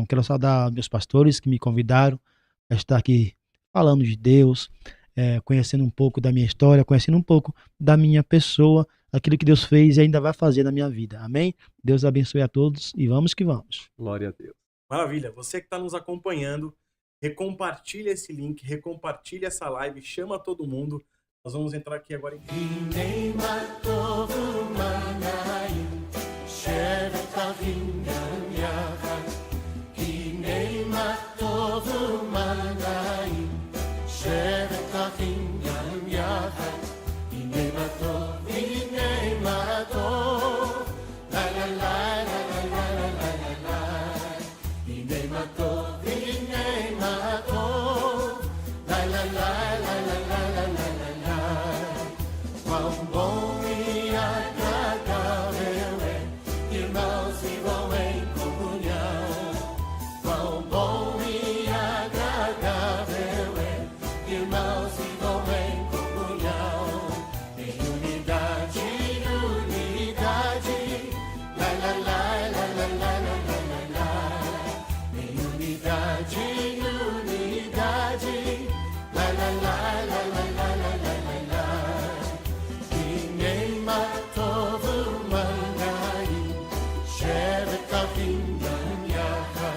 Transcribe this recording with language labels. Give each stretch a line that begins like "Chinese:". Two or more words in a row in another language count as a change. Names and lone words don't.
Portuguese: Quero saudar meus pastores que me convidaram a estar aqui falando de Deus, conhecendo um pouco da minha história, conhecendo um pouco da minha pessoa, aquilo que Deus fez e ainda vai fazer na minha vida. Amém? Deus abençoe a todos e vamos que vamos. Glória a Deus. Maravilha, você que está nos acompanhando, recompartilha esse link, recompartilha essa live, chama todo mundo. Nós vamos entrar aqui agora em...
Hebrew: הנה מה טוב ומה נעים, שבת אחים גם יחד. הנה מה טוב ומה נעים, שבת אחים גם יחד. הנה מה טוב, לה לה לה לה לה לה לה לה לה. הנה מה טוב, לה לה לה לה לה לה לה לה לה.
Portuguese: Quão bom e agradável é que irmãos vivam em comunhão. Quão bom e agradável é que irmãos vivam em comunhão. Em unidade, la la la la la la la la la. Em unidade, la la la la la la la la la.
Hebrew: הנה מה טוב ומה נעים, שבת אחים גם יחד.